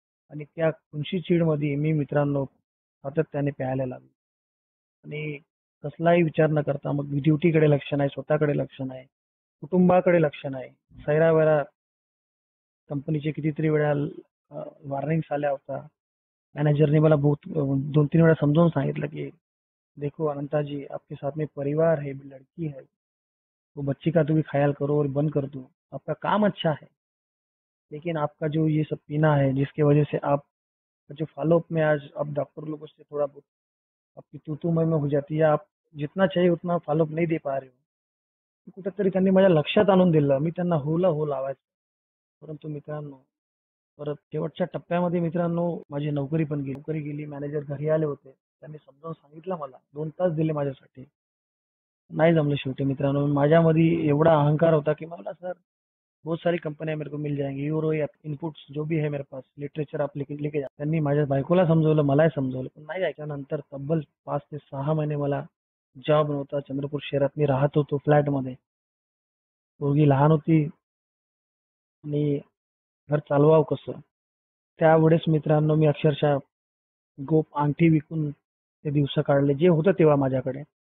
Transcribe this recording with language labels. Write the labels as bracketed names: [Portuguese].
[Marathi] आणि त्या खुनशी चीडमध्ये मी मित्रांनो सातत्याने प्यायला लागलो. आणि कसलाही विचार न करता मग ड्युटीकडे लक्ष नाही, स्वतःकडे लक्ष नाही, कुटुंबाकडे लक्ष नाही. सैरावैरा कंपनीचे कितीतरी वेळा वॉर्निंग्स आल्या होत्या. मॅनेजरने मला बहुत 2-3 वेळा समजावून सांगितलं की [Hindi] देखो अनंता जी, आपके साथ में परिवार है, लड़की है, वो बच्ची का तो भी ख्याल करो और बंद कर दो। आपका काम अच्छा है, लेकिन आपका जो ये सब पीना है जिसकी वजह से आप जो फॉलोअप में आज आप डॉक्टर लोगों से थोड़ा बहुत आपकी तू मैं हो जाती है, आप जितना चाहिए उतना फॉलोअप नाही दे पा रहे हो. [Marathi] कुठेतरी त्यांनी माझ्या लक्षात आणून दिलं. मी त्यांना होला हो लावायचो. परंतु मित्रांनो, परत शेवटच्या टप्प्यामध्ये मित्रांनो माझी नोकरी पण गेली. नोकरी गेली, मॅनेजर घरी आले होते. त्यांनी समजावून सांगितलं मला. 2 तास दिले माझ्यासाठी. नाही जमलं शेवटी मित्रांनो. माझ्यामध्ये एवढा अहंकार होता की मला सर [Hindi] बहुत सारी कंपनियां मेरे को मिल जाएंगी, यूरो या इनपुट्स जो भी है मेरे पास लिटरेचर आप लेके जा. [Marathi] त्यांनी माझ्या बायकोला समजवलं, मलाही समजवलं, पण नाही ऐकल्यानंतर तब्बल 5 ते 6 महिने मला जॉब नव्हता. चंद्रपूर शहरात मी राहत होतो फ्लॅटमध्ये. पोरगी लहान होती आणि घर चालवावं कसं. त्यावेळेस मित्रांनो मी अक्षरशः गोप अंगठी विकून ते दिवस काढले, जे होतं तेव्हा माझ्याकडे.